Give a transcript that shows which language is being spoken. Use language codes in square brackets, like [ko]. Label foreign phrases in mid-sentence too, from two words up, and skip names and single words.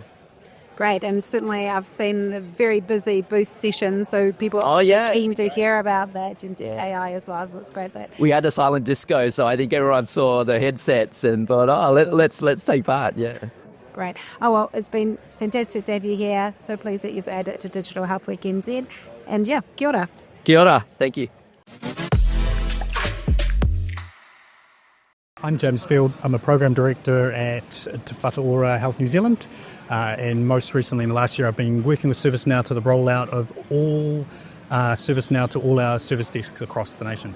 [en] Great, and certainly I've seen a very busy booth session, so people are keen to hear about that agentic AI as well, so it's great that... We had a silent disco, so I think everyone saw the headsets and thought, let's take part, Great. Oh, well, it's been fantastic to have you here, so pleased that you've added to Digital Health Week NZ, and [mi] kia ora. Kia ora, [en] thank you. I'm James Field. I'm a Program Director at Te Whataora Health New Zealand. And most recently in the last year, I've been working with ServiceNow to the rollout of all ServiceNow to all our service desks across the nation.